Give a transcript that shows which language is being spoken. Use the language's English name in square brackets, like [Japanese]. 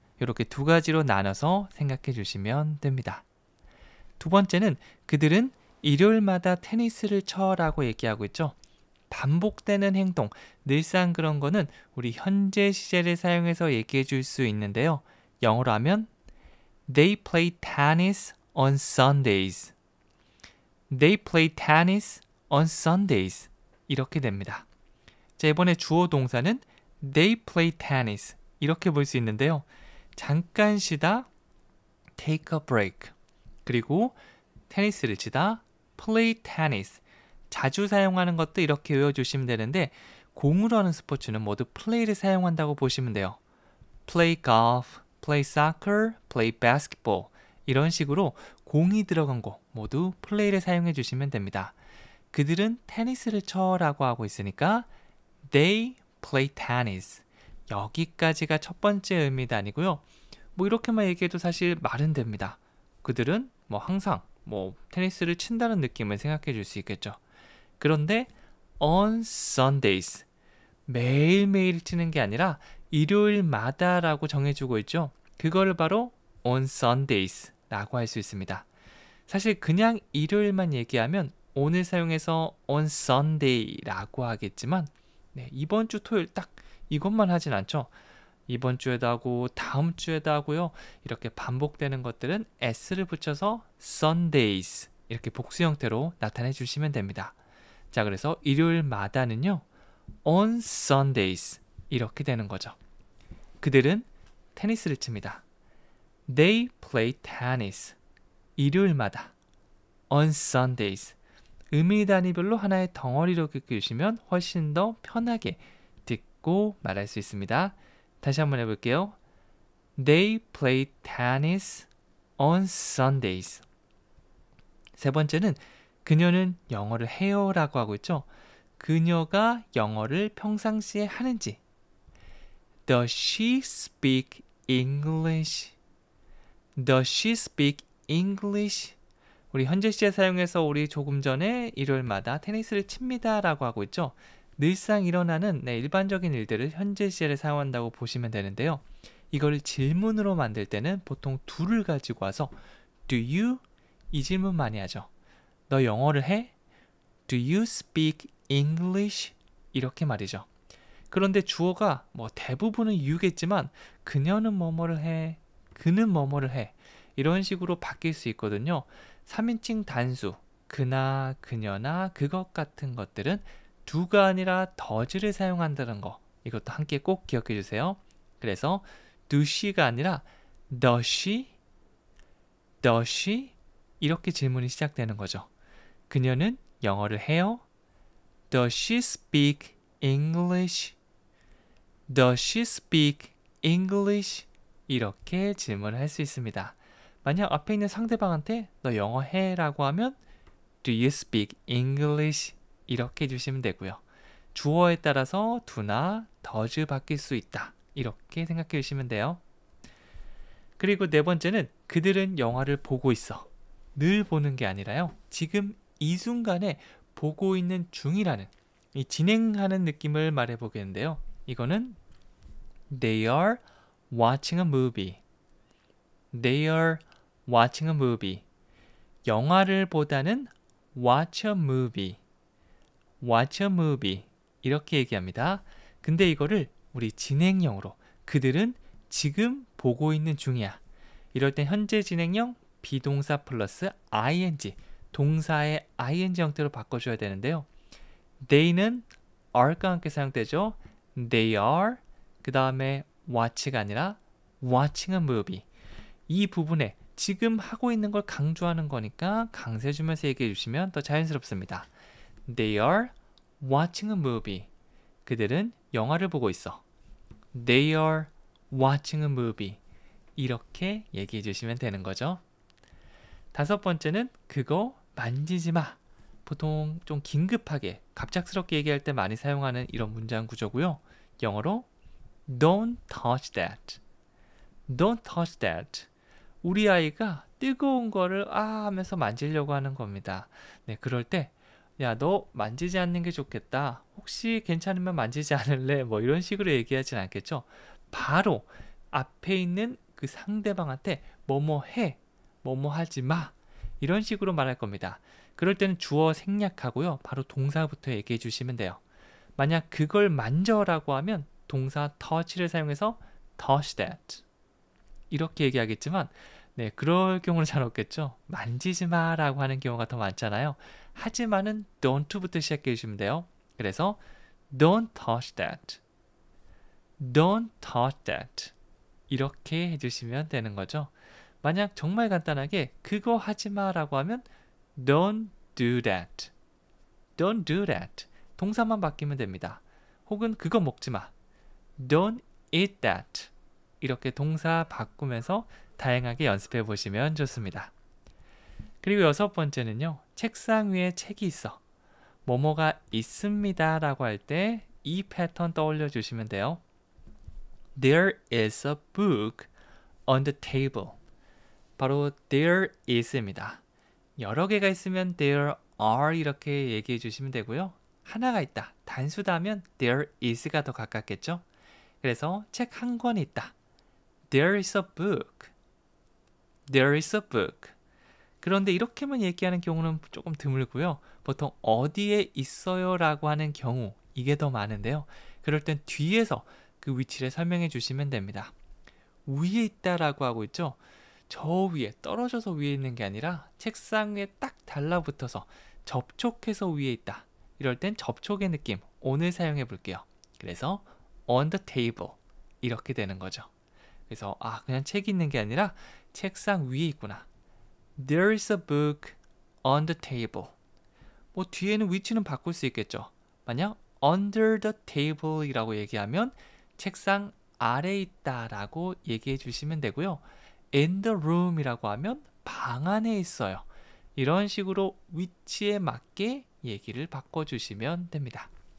[Korean] 이렇게 두 가지로 나눠서 생각해 주시면 됩니다. 두 번째는 그들은 일요일마다 테니스를 쳐라고 얘기하고 있죠. 반복되는 행동, 늘상 그런 거는 우리 현재 시제를 사용해서 얘기해 줄 수 있는데요. 영어로 하면 [English] They play tennis on Sundays. They play tennis on Sundays. [Korean] 이렇게 됩니다. 자, 이번에 주어 동사는 [English] They play tennis. [Korean] 이렇게 볼 수 있는데요. 잠깐 쉬다, [English] take a break. [Korean] 그리고 테니스를 치다, [English] play tennis. [Korean] 자주 사용하는 것도 이렇게 외워주시면 되는데 공으로 하는 스포츠는 모두 play를 사용한다고 보시면 돼요. [English] play golf, play soccer, play basketball. [Korean] 이런 식으로 공이 들어간 거 모두 play를 사용해 주시면 됩니다. 그들은 테니스를 쳐라고 하고 있으니까 [English] they play tennis. [Korean] 여기까지가 첫 번째 의미도 아니고요. 이렇게만 얘기해도 사실 말은 됩니다. 그들은 항상 테니스를 친다는 느낌을 생각해 줄 수 있겠죠. 그런데 on Sundays, 매일매일 치는 게 아니라 일요일마다라고 정해주고 있죠. 그거를 바로 on Sundays 라고 할 수 있습니다. 사실 그냥 일요일만 얘기하면 오늘 사용해서 on Sunday라고 하겠지만 이번 주 토요일 딱 이것만 하진 않죠. 이번 주에도 하고 다음 주에도 하고요. 이렇게 반복되는 것들은 s를 붙여서 Sundays 이렇게 복수 형태로 나타내 주시면 됩니다. 자, 그래서 일요일마다는요. on Sundays 이렇게 되는 거죠. 그들은 테니스를 칩니다. [English] They play tennis. [Korean] 일요일마다 [English] on Sundays. [Korean] 의미 단위별로 하나의 덩어리로 겪으시면 훨씬 더 편하게 듣고 말할 수 있습니다. 다시 한번 해볼게요. [English] They play tennis on Sundays. [Korean] 세 번째는 그녀는 영어를 해요 라고 하고 있죠. 그녀가 영어를 평상시에 하는지. [English] Does she speak English? Does she speak English? [Korean] 우리 현재 시제 사용해서 우리 조금 전에 일요일마다 테니스를 칩니다 라고 하고 있죠. 늘상 일어나는 일반적인 일들을 현재 시제를 사용한다고 보시면 되는데요. 이걸 질문으로 만들 때는 보통 do를 가지고 와서 Do you? 이 질문 많이 하죠. 너 영어를 해? [English] Do you speak English? [Korean] 이렇게 말이죠. 그런데 주어가 대부분은 you겠지만 그녀는 뭐뭐를 해, 그는 뭐뭐를 해 이런 식으로 바뀔 수 있거든요. 3인칭 단수, 그나, 그녀나 그것 같은 것들은 do가 아니라 does를 사용한다는 거 이것도 함께 꼭 기억해 주세요. 그래서 do she가 아니라 [English] does she? does she? [Korean] 이렇게 질문이 시작되는 거죠. 그녀는 영어를 해요? [English] Does she speak English? Does she speak English? [Korean] 이렇게 질문을 할 수 있습니다. 만약 앞에 있는 상대방한테 너 영어 해? 라고 하면 [English] Do you speak English? [Korean] 이렇게 해주시면 되고요. 주어에 따라서 do나 does 바뀔 수 있다. 이렇게 생각해 주시면 돼요. 그리고 네 번째는 그들은 영화를 보고 있어. 늘 보는 게 아니라요. 지금 이 순간에 보고 있는 중이라는 이 진행하는 느낌을 말해 보겠는데요. 이거는 [English] They are watching a movie. They are watching a movie. [Korean] 영화를 보다는 [English] watch a movie. watch a movie. [Korean] 이렇게 얘기합니다. 근데 이거를 우리 진행형으로 그들은 지금 보고 있는 중이야. 이럴 땐 현재 진행형 비동사 플러스 ing 동사의 ing 형태로 바꿔줘야 되는데요. they는 are과 함께 사용되죠. They are 그 다음에 watch가 아니라 [English] watching a movie. [Korean] 이 부분에 지금 하고 있는 걸 강조하는 거니까 강세 주면서 얘기해 주시면 더 자연스럽습니다. [English] They are watching a movie. [Korean] 그들은 영화를 보고 있어. [English] They are watching a movie. [Korean] 이렇게 얘기해 주시면 되는 거죠. 다섯 번째는 그거 만지지 마. 보통 좀 긴급하게 갑작스럽게 얘기할 때 많이 사용하는 이런 문장 구조고요. 영어로 [English] Don't touch that. Don't touch that. [Korean] 우리 아이가 뜨거운 거를 하면서 만지려고 하는 겁니다. 네, 그럴 때 야, 너 만지지 않는 게 좋겠다. 혹시 괜찮으면 만지지 않을래? 뭐 이런 식으로 얘기하진 않겠죠. 바로 앞에 있는 그 상대방한테 뭐뭐 해, 뭐뭐 하지 마. 이런 식으로 말할 겁니다. 그럴 때는 주어 생략하고요. 바로 동사부터 얘기해 주시면 돼요. 만약 그걸 만져라고 하면 동사 touch를 사용해서 [English] touch that. [Korean] 이렇게 얘기하겠지만 네, 그럴 경우는 잘 없겠죠. 만지지 마라고 하는 경우가 더 많잖아요. 하지만은 don't부터 시작해 주시면 돼요. 그래서 [English] don't touch that. Don't touch that. [Korean] 이렇게 해주시면 되는 거죠. 만약 정말 간단하게 그거 하지 마라고 하면 [English] don't do that. Don't do that. [Korean] 동사만 바뀌면 됩니다. 혹은 그거 먹지 마. [English] Don't eat that. [Korean] 이렇게 동사 바꾸면서 다양하게 연습해 보시면 좋습니다. 그리고 여섯 번째는요. 책상 위에 책이 있어. 뭐뭐가 있습니다 라고 할 때 이 패턴 떠올려 주시면 돼요. [English] There is a book on the table. [Korean] 바로 there is입니다. 여러 개가 있으면 there are 이렇게 얘기해 주시면 되고요. 하나가 있다, 단수다 하면 there is가 더 가깝겠죠. 그래서 책 한 권이 있다. [English] There is a book. There is a book. [Korean] 그런데 이렇게만 얘기하는 경우는 조금 드물고요. 보통 어디에 있어요 라고 하는 경우 이게 더 많은데요. 그럴 땐 뒤에서 그 위치를 설명해 주시면 됩니다. 위에 있다라고 하고 있죠. 저 위에 떨어져서 위에 있는 게 아니라 책상 위에 딱 달라붙어서 접촉해서 위에 있다. 이럴 땐 접촉의 느낌 오늘 사용해 볼게요. 그래서 [English] on the table [Korean] 이렇게 되는 거죠. 그래서 그냥 책이 있는 게 아니라 책상 위에 있구나. [English] There is a book on the table. [Korean] 뭐 뒤에는 위치는 바꿀 수 있겠죠. 만약 [English] under the table [Korean] 이라고 얘기하면 책상 아래에 있다라고 얘기해 주시면 되고요. [English] in the room [Korean] 이라고 하면 방 안에 있어요. 이런 식으로 위치에 맞게 얘기를 바꿔주시면 됩니다.